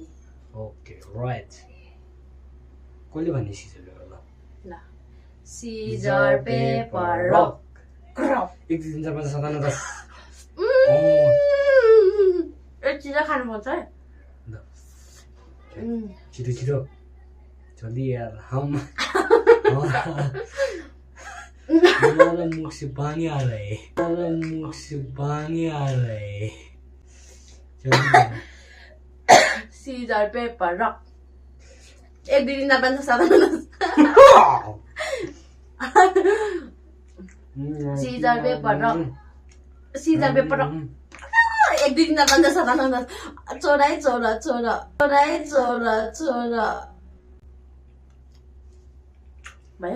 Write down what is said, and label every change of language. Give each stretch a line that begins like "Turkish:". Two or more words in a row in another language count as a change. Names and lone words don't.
English: okay right.
Nepali: कसले भन्ने
English: scissor paper?
Nepali: ल
English: scissor paper rock
Nepali: क्रप 1 2 3 4 5 6 7 8 10। एक चीज खानु पर्छ है। छिटो छिटो
Hindi: जल्दी यार। हम मेरा मुख से पानी आ रहा है। मेरा मुख से पानी आ रहा है। जल्दी
English: scissor paper rock
Nepali: 1 2 3 4 5 6 7 8
English: scissor paper rock scissor paper rock
Nepali: 1 2 3 4 5 6 7 8 छोरा छोरा छोरा छोरा छोरा छोरा भयो।